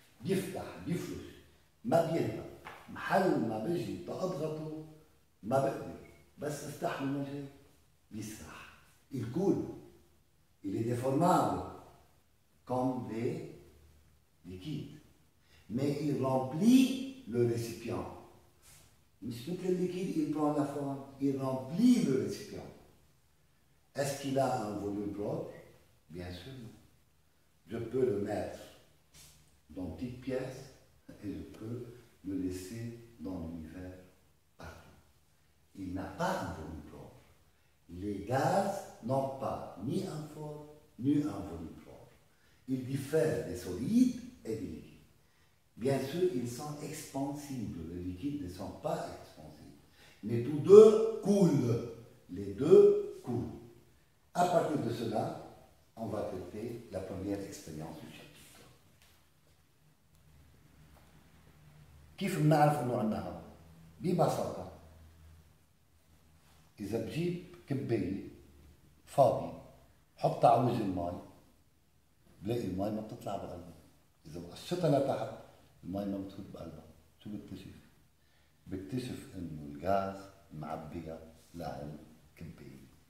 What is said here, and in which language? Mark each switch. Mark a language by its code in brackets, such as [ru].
[ar] بيفتح بيفرش ما بيهدى محل ما بيجي بأضغطه ما بقدر بس افتح له المجال بيسرح. [fr] Il coule. Il est déformable comme les liquides. Mais il remplit le récipient. Tout le liquide, il prend la forme, il remplit le récipient. Est-ce qu'il a un volume propre? Bien sûr. Je peux le mettre dans une petite pièce et je peux le laisser dans l'univers partout. Il n'a pas un volume propre. Les gaz n'ont pas ni un fort, ni un volume propre. Ils diffèrent des solides et des liquides. Bien sûr, ils sont expansibles. Les liquides ne sont pas expansibles. Mais tous deux coulent. Les deux coulent. À partir de cela, on va traiter la première expérience du chapitre. [ar] كيف بنعرف انه عندنا هواء؟ ببساطة إذا بجيب كباية فاضية حطها على وجه المي بلاقي المي ما بتطلع بقلبها. إذا قشطها لتحت المي ما بتفوت بقلبها. شو بكتشف؟ بكتشف انه الغاز معبيها لهالكباية.